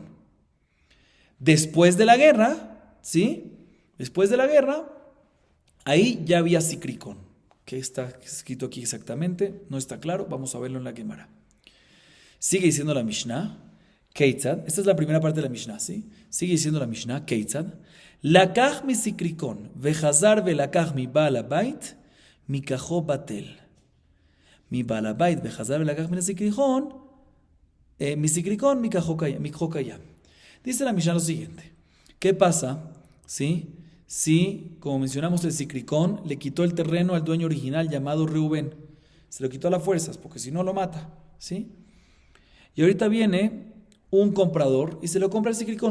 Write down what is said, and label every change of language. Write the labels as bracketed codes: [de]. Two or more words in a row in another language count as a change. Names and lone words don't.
[es] Después de la guerra, ¿sí? Después de la guerra, ahí ya había Sicricón. ¿Qué está escrito aquí exactamente? No está claro, vamos a verlo en la Gemara. Sigue diciendo la Mishnah, Keitzad, esta es la primera parte de la Mishnah, ¿sí? Sigue diciendo la Mishnah, [he] כיצד לקח מסיקריקון וחזר ולקח מבעל הבית מקחו בטל. מבעל הבית וחזר ולקח מסיקריקון מקחו קיים. [es] Dice la Mishnah lo siguiente: ¿qué pasa? ¿Sí? Si, como mencionamos, el Sicricón le quitó el terreno al dueño original llamado Reubén. Se lo quitó a las fuerzas, porque si no lo mata, ¿sí? Y ahorita viene un comprador y se lo compra el Sicricón.